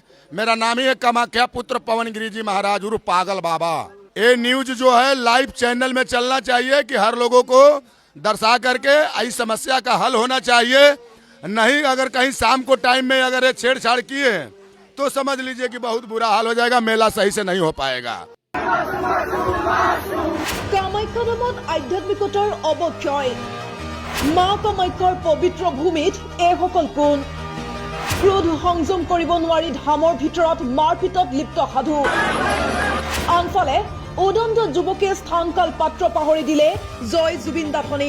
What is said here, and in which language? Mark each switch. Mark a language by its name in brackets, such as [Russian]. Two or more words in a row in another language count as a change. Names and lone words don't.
[Hindi] मेरा नाम ही है कामाख्या पुत्र पवन गिरी जी महाराज उर्फ पागल बाबा। ये न्यूज जो है लाइव चैनल में चलना चाहिए कि हर लोगों को दर्शा करके इस समस्या का हल होना चाहिए। नहीं अगर कहीं शाम को टाइम में अगर ये छेड़छाड़ किए तो समझ लीजिए कि बहुत बुरा हाल हो जाएगा, मेला सही से नहीं हो पाएगा। [Assamese] কামাখ্যা ধামত আধ্যাত্মিকতাৰ অৱক্ষয়, মা কামাখ্যাৰ পবিত্ৰ ভূমিত এইসকল কোন? ক্ৰোধ সংযম কৰিব নোৱাৰি ধামৰ ভিতৰত মাৰপিটত লিপ্ত সাধু। আনফালে উদণ্ড যুৱকে স্থানকাল পাত্ৰ পাহৰি দিলে জয় জুবিন দা ধ্বনি।